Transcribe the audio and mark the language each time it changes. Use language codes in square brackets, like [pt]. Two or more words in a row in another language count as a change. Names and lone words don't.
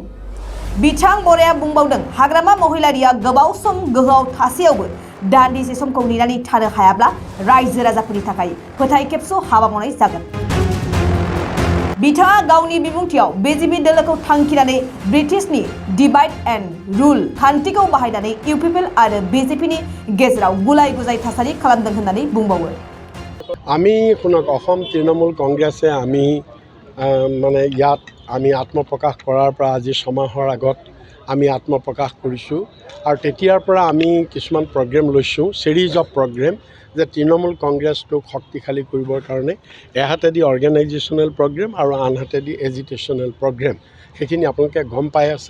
[brx] बिथां बराया बुंबावदों, हाग्रामा महिलारिया गोबाव सम गोहोआव थासेयावबो दान्दिसे समखौ नेनानै थानो हायाब्ला रायजो राजाफोरनि थाखाय फोथायखेबस' हाबा मावनाय जागोन। बिथाङा गावनि बिबुंथियाव बिजेपि दोलोखौ थांखिनानै ब्रिटिशनि [en] divide and rule [brx] खान्थिखौ बाहायनानै इउपिपिएल आरो बिजेपिनि गेजेराव गुलाय गुजाय थासारि खालामदों होननानै बुंबावो। [as] আমি শুনক, অসম তৃণমূল কংগ্ৰেছে আমি মানে ইয়াত আমি আত্মপ্ৰকাশ কৰাৰ পৰা আজি ছমাহৰ আগত আমি আত্মপ্ৰকাশ কৰিছোঁ আৰু তেতিয়াৰ পৰা আমি কিছুমান প্ৰগ্ৰেম লৈছোঁ, [en] series of program, [as] যে তৃণমূল কংগ্ৰেছটোক শক্তিশালী কৰিবৰ কাৰণে এহাতেদি অৰ্গেনাইজেশ্যনেল প্ৰগ্ৰেম আৰু আনহাতেদি এজিটেশ্যনেল প্ৰগ্ৰেম, সেইখিনি আপোনালোকে গম পাই আছে।